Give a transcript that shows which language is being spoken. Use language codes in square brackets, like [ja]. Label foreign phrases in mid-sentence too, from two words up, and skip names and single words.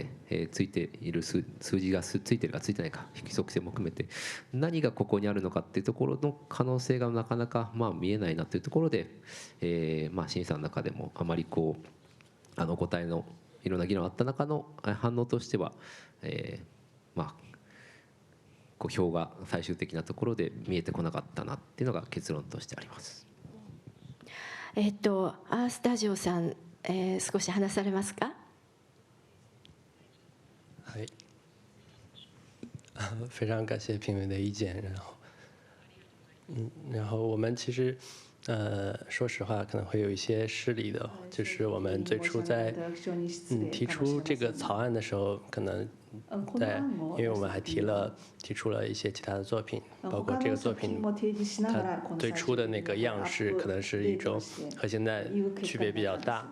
[ja] ついている数字がついてるかついてないか、規則性も含めて何がここにあるのかっていうところの可能性がなかなか見えないなというところで、審査の中でもあまり答えのいろんな議論あった中の反応としては、票が最終的なところで見えてこなかったなっていうのが結論としてあります。アースタジオさん、少し話されますか。はい。 [zh] 非常感谢评委的意见，然后我们其实说实话可能会有一些失礼的，就是我们最初在提出这个草案的时候，可能因为我们还提出了一些其他的作品，包括这个作品它最初的那个样式可能是一种和现在区别比较大。